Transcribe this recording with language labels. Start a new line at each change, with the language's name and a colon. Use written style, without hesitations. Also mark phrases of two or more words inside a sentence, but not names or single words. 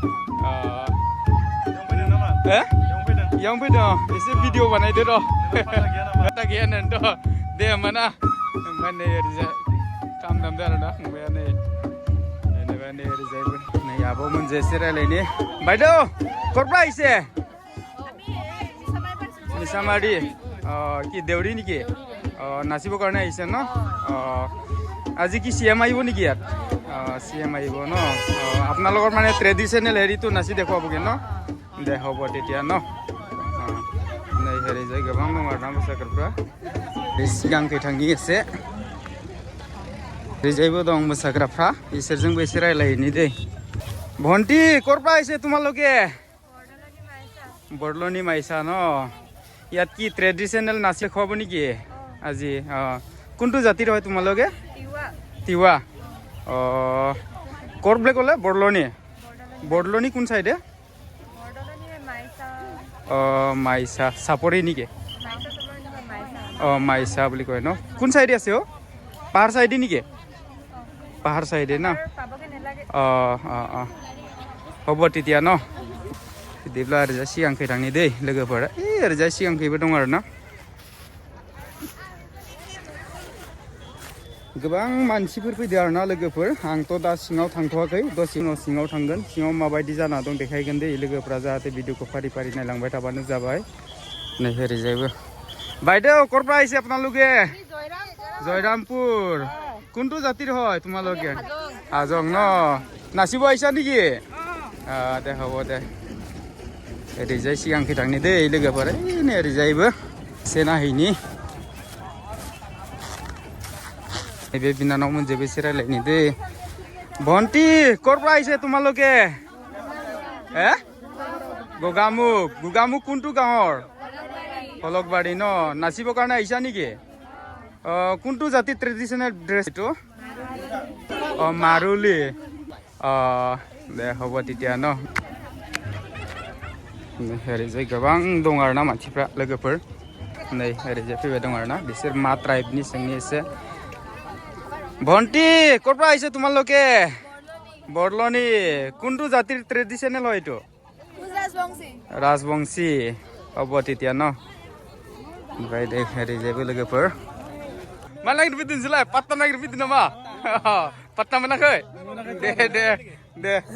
Bodo: इयावनो फैदों एसे भिडिअ बानायदो र' खोथा गैया होननानैथ' दे होमबा ना ओमफ्राय नै ओरैजाय खाम दामदो आरोना फंबाया नै जेनेबा नै ओरैजायबो नै आब'मोनजों एसे रायज्लायनि बायदेव करबा एसे
Assamese: নিশামাৰী কি দেউৰী নেকি নাচিবৰ কাৰণে আহিছে ন আজি কি চিএম আহিব নেকি ইয়াত চিএম আহিব ন আপোনালোকৰ মানে ট্ৰেডিশ্যনেল হেৰিটো নাচি দেখুৱাবগৈ ন দে হ'ব তেতিয়া ন नै হেৰি যায়
Bodo: गोबां दं आरोना मोसाग्राफ्रा सिगांखै थांनि एसे ओरैजायबो दं मोसाग्राफ्रा बिसोरजोंबो एसे रायज्लायहैनि दै भन्टी करबा
Assamese: আহিছে তোমালোকে বৰলনি মাইছা ন ইয়াত কি ট্ৰেডিশ্যনেল নাচ দেখুৱাব নেকি আজি কোনটো জাতিৰ হয় তোমালোকে তিৱা ক'ৰ বুলি ক'লে বৰলনি কোন চাইডে মাইছা চাপৰি নেকি মাইছা বুলি কয় ন কোন চাইডে আছে পাহাৰ চাইডে নেকি পাহাৰ চাইডে না হ'ব তেতিয়া ন
Bodo: बिदिब्ला ओरैजाय सिगांखै थांनि दै लोगोफोरा ओरैजाय सिगांखैबो दं आरोना गोबां मानसिफोर फैदों आरोना लोगोफोर आंथ' दा सिङाव थांथ'वाखै दसे उनाव सिङाव थांगोन सिङाव माबायदि जाना दं देखायगोन दै लोगोफोरा जाहाथे भिडिअखौ फारि फारि नायलांबाय थाबानो जाबाय नै ओरैजायबो
Assamese: বাইদেউ ক'ৰ পৰা আহিছে আপোনালোকে জয়ৰামপুৰ কোনটো জাতিৰ হয় তোমালোকে হাজং ন নাচিব আহিছা নেকি দে হ'ব দে
Bodo: ओरैजाय सिगांखै थांनि दै लोगोफोर नै ओरैजायबो एसे नायहैनि नैबे बिनानावमोनजोंबो एसे रायज्लायनि दै भन्टी
Assamese: ক'ৰ পৰা আহিছে তোমালোকে গোগামুখ কোনটো গাঁৱৰ ফলকবাৰী ন নাচিবৰ কাৰণে আহিছা নেকি কোনটো জাতিৰ ট্ৰেডিশ্যনেল ড্ৰেছ এইটো মাৰুলি দে হ'ব তেতিয়া ন
Bodo: ओरैजाय गोबां दं आरोना मानसिफ्रा लोगोफोर नै ओरैजाय फैबाय दं आरोना बिसोर मा ट्राइबनि सोंनि एसे भन्टी
Assamese: ক'ৰ পৰা আহিছে তোমালোকে বৰলনি কোনটো জাতিৰ ট্ৰেডিশ্যনেল হয় এইটো ৰাজবংশী হ'ব তেতিয়া ন
Bodo: ओमफ्राय दे ओरैजायबो लोगोफोर मा नागिरफैदों नोंसोरलाय पात्ता नागिरफैदों नामा पात्ता मोनाखै दे